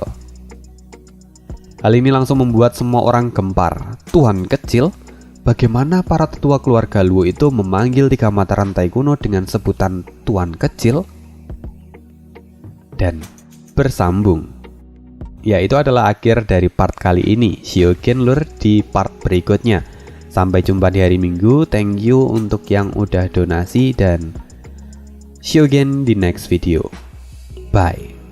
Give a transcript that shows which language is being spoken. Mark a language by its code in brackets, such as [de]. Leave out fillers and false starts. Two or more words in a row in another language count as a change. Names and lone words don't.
[id] Hal ini langsung membuat semua orang gempar. Tuan Kecil? Bagaimana para tetua keluarga Luo itu memanggil 3 mata rantai kuno dengan sebutan Tuan Kecil? Dan bersambung. Ya, itu adalah akhir dari part kali ini. [en] See you again [id] lur di part berikutnya. Sampai jumpa di hari Minggu. [en] Thank you [id] untuk yang udah donasi dan [en] see you again [id] di [en] next video. [id] Bye.